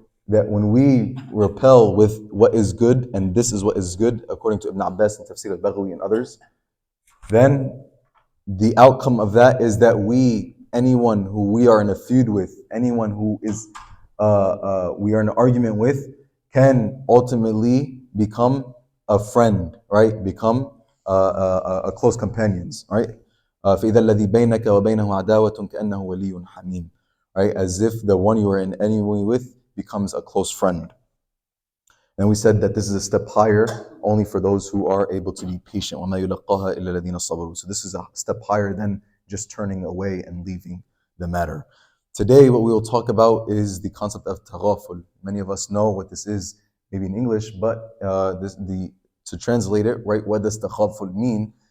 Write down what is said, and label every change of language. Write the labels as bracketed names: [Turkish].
[English] That when we repel with what is good, and this is what is good, according to Ibn Abbas and Tafsir al-Baghawi and others, then the outcome of that is that anyone who we are in a feud with, anyone who is we are in an argument with, can ultimately become a friend, right? Become a close companions, right? [Arabic] فإذا الذي بينك وبينه عداوة كأنه ولي حميم, right? [English] As if the one you are in enemy with becomes a close friend. And we said that this is a step higher only for those who are able to be patient. [Arabic] وَمَا يُلَقَّاهَا إِلَّا الَّذِينَ صَبَرُوا. [English] So this is a step higher than just turning away and leaving the matter. Today what we will talk about is the concept of taghaful. Many of us know what this is, maybe in English, but to translate it, right, what does taghaful mean?